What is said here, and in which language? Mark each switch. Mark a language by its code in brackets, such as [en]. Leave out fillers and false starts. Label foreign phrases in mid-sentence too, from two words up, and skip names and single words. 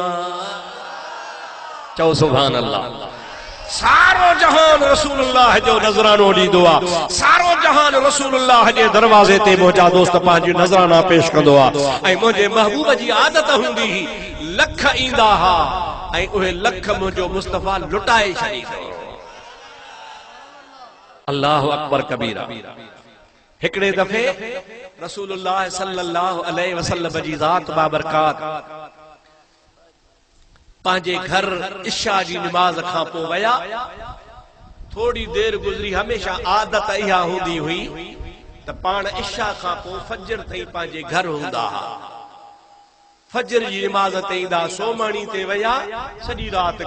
[sd] चओ [ar] سبحان الله [sd] सारो जहान रसूलुल्लाह जो नज़रानो ॾींदो आहे सारो जहान रसूलुल्लाह जे दरवाज़े ते मुंहिंजा दोस्त पंहिंजी नज़राना पेश कंदो आहे ऐं मुंहिंजे महबूब जी आदत हूंदी हुई लख ईंदा हा ऐं उहे लख मुंहिंजो मुस्तफ़ा लुटाए छॾींदो [ar] الله أكبر كبيرا [sd] हिकड़े दफे रसूलुल्लाह [ar] صلى الله عليه وسلم [sd] जी ज़ात बाबरकात पंहिंजे घर इशा जी नमाज खां पोइ वया थोड़ी देर गुज़री हमेशा आदत इहा हूंदी हुई त पाण इशा खां पोइ फजर ताईं पंहिंजे घर हूंदा फजर जी नमाज ते ईंदा सोमाणी ते वया सॼी रात